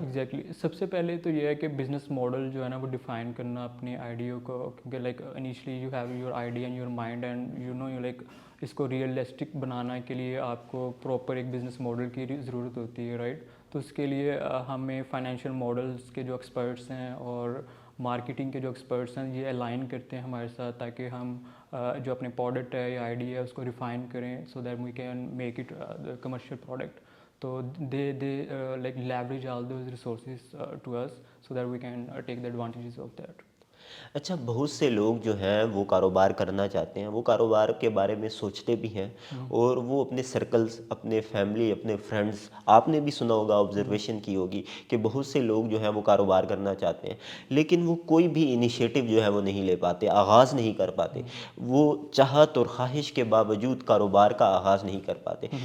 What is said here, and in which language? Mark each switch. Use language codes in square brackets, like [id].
[ur] Exactly, سب سے پہلے تو یہ ہے کہ بزنس ماڈل جو ہے نا وہ ڈیفائن کرنا اپنے آئیڈیا کو, کیونکہ [en] like initially you have your idea in your mind and you like [ur] اس کو ریئلسٹک بنانا کے لیے آپ کو پراپر ایک بزنس ماڈل کی ضرورت ہوتی ہے, رائٹ. تو اس کے لیے ہمیں فائنینشیل ماڈلس کے جو ایکسپرٹس ہیں اور مارکیٹنگ کے جو ایکسپرٹس ہیں یہ الائن کرتے ہیں ہمارے ساتھ, تاکہ ہم جو اپنے پروڈکٹ ہے یا آئیڈیا ہے اس کو ریفائن کریں, [en] So that we can make it commercial product. تو they like leverage all those resources to us so that we can take the advantages of that. [ur] اچھا بہت سے لوگ جو ہیں وہ کاروبار کرنا چاہتے ہیں, وہ کاروبار کے بارے میں سوچتے بھی ہیں اور وہ اپنے سرکلز, اپنے فیملی, اپنے فرینڈز, آپ نے بھی سنا ہوگا, آبزرویشن کی ہوگی کہ بہت سے لوگ جو ہیں وہ کاروبار کرنا چاہتے ہیں لیکن وہ کوئی بھی انیشیٹو جو ہے وہ نہیں لے پاتے, آغاز نہیں کر پاتے, وہ چاہت اور خواہش کے باوجود کاروبار کا آغاز نہیں کر پاتے.